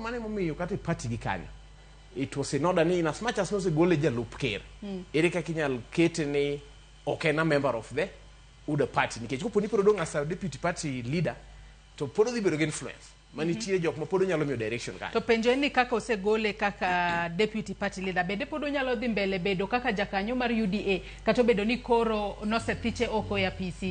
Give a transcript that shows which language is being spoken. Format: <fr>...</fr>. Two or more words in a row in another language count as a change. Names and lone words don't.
<luo>mane momiyo kata party gi kanyo.</luo> <en>It was in order ni in as much as</en> <luo>no se gole jalup ker. Ere kaka inyal kete ni okay na</luo> <en>member of the UDA party.</en> <luo>Nikech kopo ni podong</luo> <en>as a deputy party leader</en> <luo>to podo dhi bedo gi influence. Manitie jok ma podo nyalo miyo direction kanyo. To penjo ni kaka osegole kaka</luo> <en>deputy party leader</en> <luo>bende podo nyalo dhi mbele bedo kaka jakanyo mar UDA kata bedo ni koro nosethiche oko ya PC.</luo>